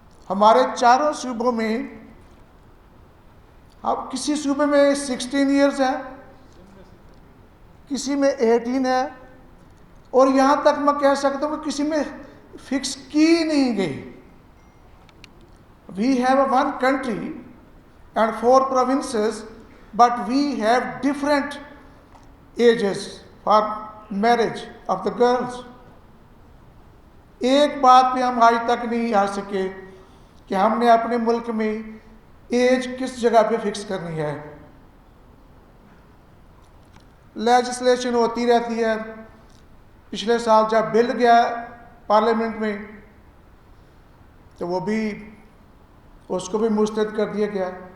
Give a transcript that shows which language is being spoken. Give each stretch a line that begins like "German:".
Urdu: ہمارے چاروں صوبوں میں، اب کسی صوبے میں 16 ایئرز ہے، کسی میں 18 ہے، اور یہاں تک میں کہہ سکتا ہوں کہ کسی میں فکس کی نہیں گئی.
English: We have one country and 4 provinces, but we have different ages for marriage of the girls.
Urdu: ایک بات پہ ہم آج تک نہیں آ سکے کہ ہم نے اپنے ملک میں ایج کس جگہ پہ فکس کرنی ہے. لیجسلیشن ہوتی رہتی ہے، پچھلے سال جب بل گیا پارلیمنٹ میں تو وہ بھی اس کو بھی مسترد کر دیا گیا.